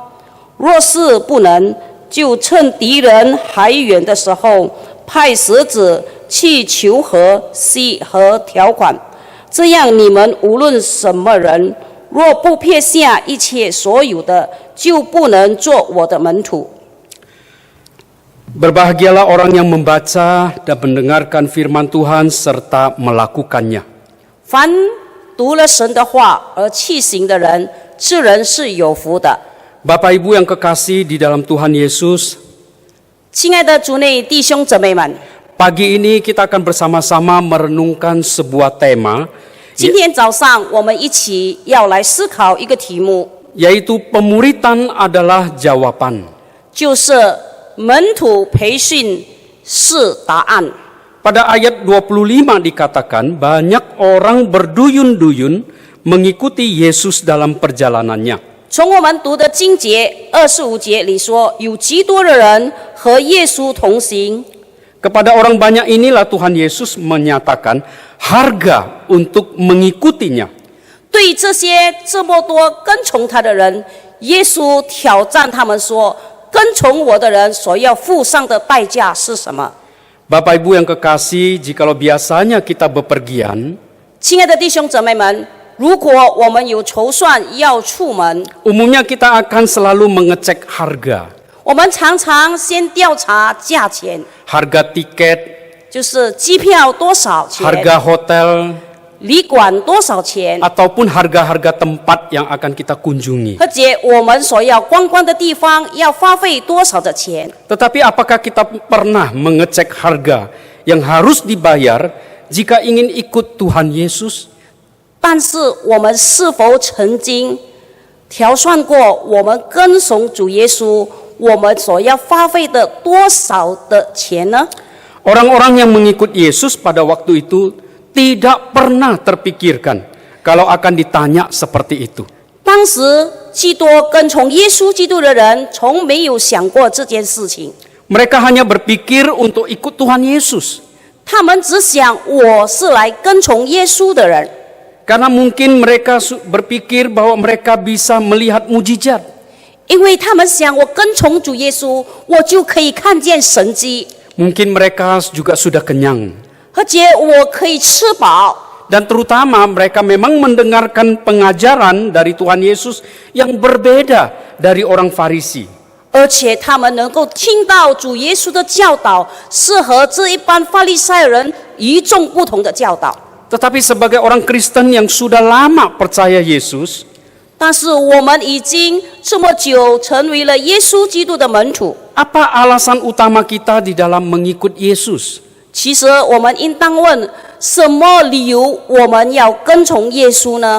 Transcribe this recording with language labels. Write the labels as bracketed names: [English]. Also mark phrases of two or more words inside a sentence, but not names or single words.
[Chinese] 若是不能，就趁敌人还远的时候，派使者去求和、息和条款。这样你们无论什么人，若不撇下一切所有的，就不能做我的门徒。 [Indonesian] Berbahagialah orang yang membaca dan mendengarkan firman Tuhan serta melakukannya. [Chinese] 凡读了神的话而弃行的人，这人是有福的。 [Indonesian] Bapak Ibu yang kekasih di dalam Tuhan Yesus, [Chinese] 亲爱的主内弟兄姊妹们， [Indonesian] pagi ini kita akan bersama-sama merenungkan sebuah tema, [Chinese] 今天早上我们一起要来思考一个题目， [Indonesian] yaitu pemuritan adalah jawaban. [Chinese] 就是门徒培训是答案。 [Indonesian] Pada ayat 25 dikatakan banyak orang berduyun-duyun mengikuti Yesus dalam perjalanannya. [Chinese] 从我们读的经节25节里说，有极多的人和耶稣同行。 [Indonesian] Kepada orang banyak inilah Tuhan Yesus menyatakan harga untuk mengikutinya. [Chinese] 对对这些这么多跟从他的人，耶稣挑战他们说：跟从我的人所要付上的代价是什么？ [Indonesian] Bapak Ibu yang kekasih, jikalau biasanya kita bepergian, [Chinese] 亲爱的弟兄姊妹们，如果我们有筹算要出门， [Indonesian] umumnya kita akan selalu mengecek harga. [Chinese] 我们常常先调查价钱， [Indonesian] Harga tiket, [Chinese] 就是机票多少钱， [Indonesian] harga hotel, [Chinese] 旅馆多少钱， [Indonesian] ataupun harga-harga tempat yang akan kita kunjungi. [Chinese] 而且我们所要观光的地方要花费多少的钱。 [Indonesian] Tetapi apakah kita pernah mengecek harga yang harus dibayar jika ingin ikut Tuhan Yesus? [Chinese] 但是我们是否曾经调算过我们跟从主耶稣，我们所要花费的多少的钱呢？ [Indonesian] Orang-orang yang mengikut Yesus pada waktu itu tidak pernah terpikirkan kalau akan ditanya seperti itu. [Chinese] 当时基督跟从耶稣基督的人，从没有想过这件事情。 [Indonesian] Mereka hanya berpikir untuk ikut Tuhan Yesus. [Chinese] 他们只想我是来跟从耶稣的人， [Indonesian] Karena mungkin mereka berpikir bahwa mereka bisa melihat mujizat. [Chinese] 因为他们想我跟从主耶稣，我就可以看见神迹， [Indonesian] Mungkin mereka juga sudah kenyang. [Chinese] 而且我可以吃饱。 [Indonesian] Dan terutama mereka memang mendengarkan pengajaran dari Tuhan Yesus yang berbeda dari orang Farisi. [Chinese] 而且他们能够听到主耶稣的教导，是和这一般法利赛人与众不同的教导。 [Indonesian] Tetapi sebagai orang Kristen yang sudah lama percaya Yesus, [Chinese] 但是我们已经这么久成为了耶稣基督的门徒， [Indonesian] apa alasan utama kita di dalam mengikut Yesus? [Chinese] 其实我们应当问：什么理由我们要跟从耶稣呢？